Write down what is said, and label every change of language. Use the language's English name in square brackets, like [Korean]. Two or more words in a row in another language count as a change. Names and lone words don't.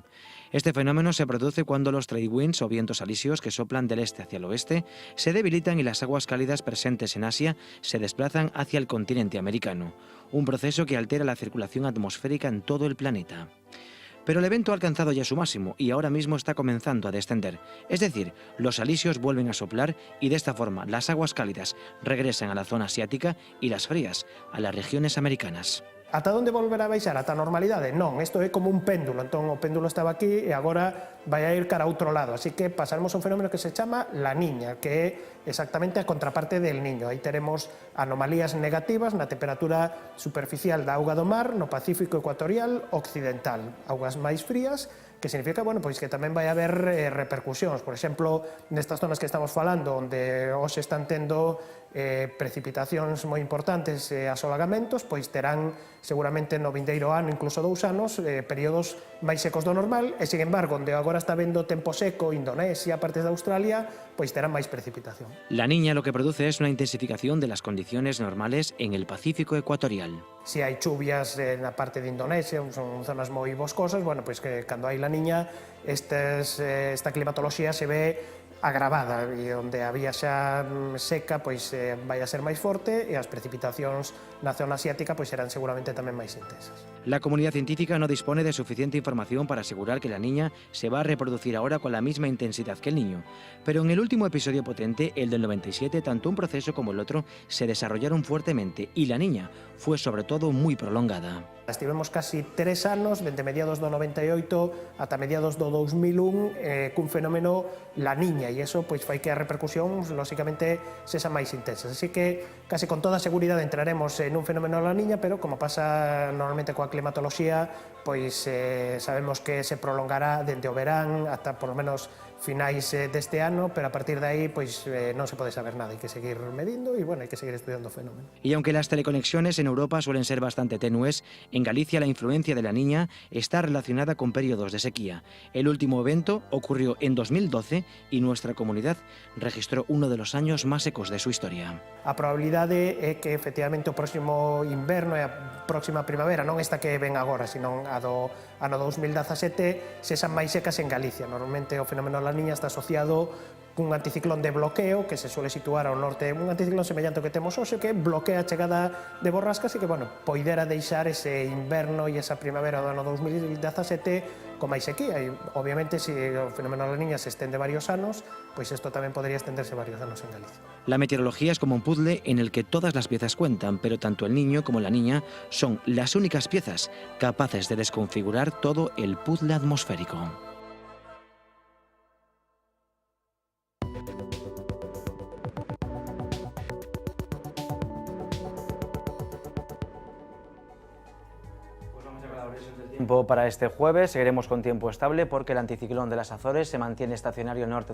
[Spanish] Este fenómeno se produce cuando los [English] trade winds [Spanish] o vientos alisios que soplan del este hacia el oeste se debilitan y las aguas cálidas presentes en Asia se desplazan hacia el continente americano, un proceso que altera la circulación atmosférica en todo el planeta. Pero el evento ha alcanzado ya su máximo y ahora mismo está comenzando a descender. Es decir, los alisios vuelven a soplar y de esta forma las aguas cálidas regresan a la zona asiática y las frías a las regiones americanas. [Galician] Ata onde volverá a baixar? Ata a normalidade? Non, isto é como un péndulo, entón o péndulo estaba aquí e agora vai a ir cara a outro lado, así que pasaremos a un fenómeno que se chama la Niña, que é exactamente a contraparte del Niño. Aí teremos anomalías negativas na temperatura superficial da auga do mar no Pacífico ecuatorial occidental, augas máis frías que significa, bueno, pois que tamén vai haber repercusións. Por exemplo, nestas zonas que estamos falando, onde hoxe están tendo precipitacións moi importantes e asolagamentos, pois terán seguramente no vindeiro ano, incluso 2 anos, períodos máis secos do normal, e, [Spanish] sin embargo, [Galician] onde agora está vendo tempo seco, Indonesia, partes de Australia, pois terán máis precipitación. [Spanish] La Niña lo que produce es una intensificación de las condiciones normales en el Pacífico ecuatorial. [Galician] Si hai chuvias na parte de Indonesia, son zonas moi boscosas, bueno, pois que cando hai La Niña, esta climatoloxía se ve agravada, e onde había xa seca, pois vai a ser máis forte, e as precipitacións na zona asiática pois serán seguramente tamén máis intensas. [Spanish] La comunidad científica no dispone de suficiente información para asegurar que la niña se va a reproducir ahora con la misma intensidad que el niño. Pero en el último episodio potente, el del 97, tanto un proceso como el otro se desarrollaron fuertemente y la niña fue sobre todo muy prolongada. [Galician] Estivemos casi 3 anos, dende mediados do 98 ata mediados do 2001, cun fenómeno La Niña, e iso pois fai que as repercusións, lóxicamente, sexan máis intensas. Así que, casi con toda seguridade, entraremos nun fenómeno La Niña, pero como pasa normalmente coa climatoloxía, pois sabemos que se prolongará dende o verán ata, [Spanish] por lo menos, [Galician] finais deste ano, pero a partir de aí pois non se pode saber nada, hai que seguir medindo e, bueno, hai que seguir estudiando o fenómeno. [Spanish] Y aunque las teleconexiones en Europa suelen ser bastante tenues, en Galicia la influencia de la niña está relacionada con periodos de sequía. El último evento ocurrió en 2012 y nuestra comunidad registró uno de los años más secos de su historia. [Galician] A probabilidade é que efectivamente o próximo inverno e a próxima primavera, non esta que ven agora, sino a do ano 2017, sexan máis secas en Galicia. Normalmente o fenómeno La Niña está asociado cun anticiclón de bloqueo que se suele situar ao norte, un anticiclón semellante ao que temos hoxe, que bloquea a chegada de borrascas e que, bueno, poidera deixar ese inverno e esa primavera do ano 2017 con máis sequía. E, obviamente, se o fenómeno La Niña se estende varios anos, pois isto tamén podría estenderse varios anos en Galicia. [Spanish] La meteorología es como un puzzle en el que todas las piezas cuentan, pero tanto el niño como la niña son las únicas piezas capaces de desconfigurar todo el puzzle atmosférico. Tiempo para este jueves, seguiremos con tiempo estable porque el anticiclón de las Azores se mantiene estacionario al norte